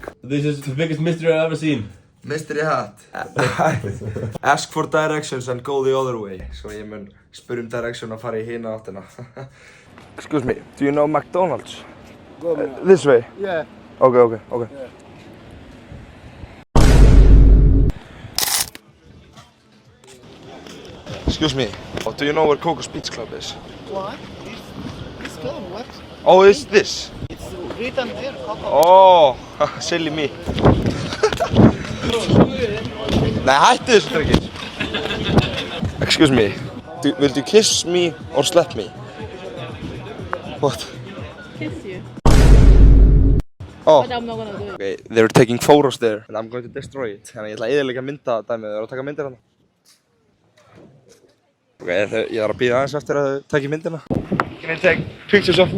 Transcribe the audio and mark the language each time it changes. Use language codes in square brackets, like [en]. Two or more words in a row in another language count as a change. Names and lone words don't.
[en] This is the biggest mystery I've ever seen. Mystery hat. Ask for directions and go the other way. [is] Svo ég mun spyrja direction og fara í hina áttina. [en] Excuse me, do you know McDonald's? This way? Yeah. Okay. Yeah. Excuse me, do you know where Coco's Beach Club is? What? This club, what? Oh, it's this? It's written there, Coco. Oh, silly me. [is] Nei, hættu þessu trekkir. [en] Excuse me, will you kiss me or slap me? What? Kiss you. Oh. But I'm not gonna do it. Okay, they're taking photos there and I'm going to destroy it. [is] Þannig ég ætla að eyðileggja myndadæmið. Þau eru að taka myndir hérna. Ok, ég þarf að bíða aðeins eftir að þau taki myndina. [en] Can I take pictures of me?